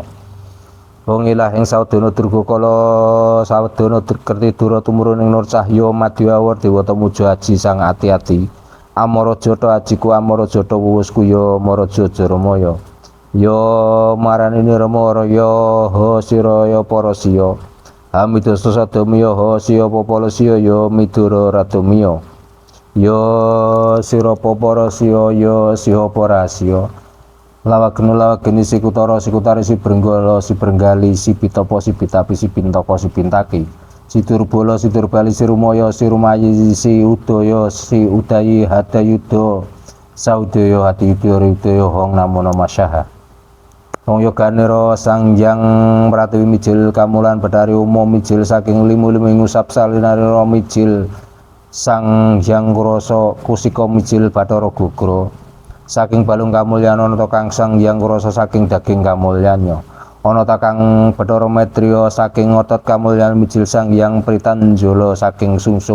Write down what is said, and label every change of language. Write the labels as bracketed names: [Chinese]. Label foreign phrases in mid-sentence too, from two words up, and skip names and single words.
[Javanese] Wong ilah ing saudana durga kala sawadana kerti dura tumurun ing nur cahya madya awur dewata muja aji sang ati-ati Amaraja ta ajiku Amaraja ta wuwusku ya Maraja Jaramaya ya maranine Rama ya ha sira ya para siya Hamidasa sadamiya ha siya para siya ya midara radamiya ya sira para siya ya siha para siya lawageni sikutara sikutari si brenggala si brenggali si pitapa si pitapi si pintaka si pintaki si turbala si turbali si rumaya si rumayi si udaya si udayi hadayuda saudaya hati udaya hong namo namasyaha Hong yoganira sang yang pratiwi mijil kamulan bedari umum mijil saking limu-limu ngusap salinarira mijil sang yang kurasa kusika mijil Bathara Gugra saking balung kamulyan ana kang sang yang kurasa saking daging kamulyannya ana ta kang Bathara Maitreya saking otot kamulyan mijil sang yang Pritanjala saking sungsum